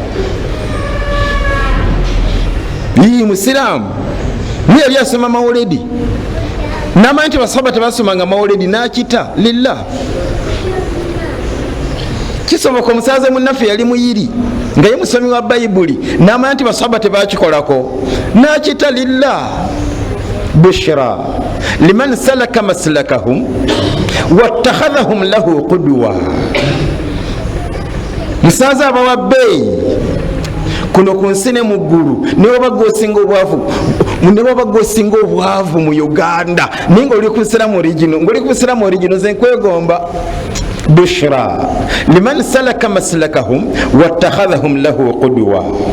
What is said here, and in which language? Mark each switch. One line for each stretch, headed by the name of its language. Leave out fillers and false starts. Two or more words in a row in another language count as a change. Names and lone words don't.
Ganda: Yi musiramu niye yali asoma mawuledi n'amanyi nti basahaba tebasomanga mawuledi n'akita lillah. Kisoboka omusaze munnaffe yali muyiri nga ye musomi wa bayibuli n'amanyi nti basahaba tebakikolako n'akita lillah.
Arabic: بشرى لمن سلك مسلكهم واتخذهم له قدوة.
Ganda: Musaze abawa bbeeyi kuno ku nsi ne mu ggulu, ne baba gwosinga obwavu mu Uganda naye nga oli ku busiramu origino, ng'oli ku busiramu origino nze nkwegomba.
Arabic: بشرى لمن سلك مسلكهم واتخذهم له قدوة.